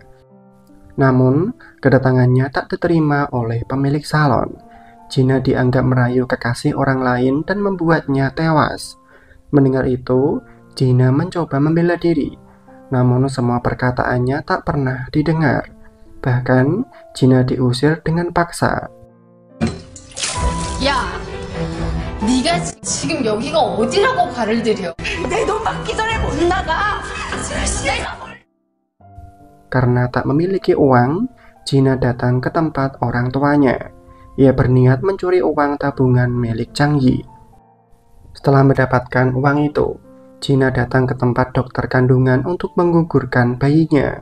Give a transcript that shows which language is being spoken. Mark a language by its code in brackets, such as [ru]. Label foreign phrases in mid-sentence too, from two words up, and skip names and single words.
[id] Namun, kedatangannya tak diterima oleh pemilik salon. Gina dianggap merayu kekasih orang lain dan membuatnya tewas. Mendengar itu, Gina mencoba membela diri. Namun semua perkataannya tak pernah didengar. Bahkan, Gina diusir dengan paksa. [ko] 야, 네가 지금 여기가 어디라고 발을 들여? 내 돈 받기 전에 못 나가. [id] Karena tak memiliki uang, Gina datang ke tempat orang tuanya. Ia berniat mencuri uang tabungan milik Chang Yi. Setelah mendapatkan uang itu, Gina datang ke tempat dokter kandungan untuk menggugurkan bayinya.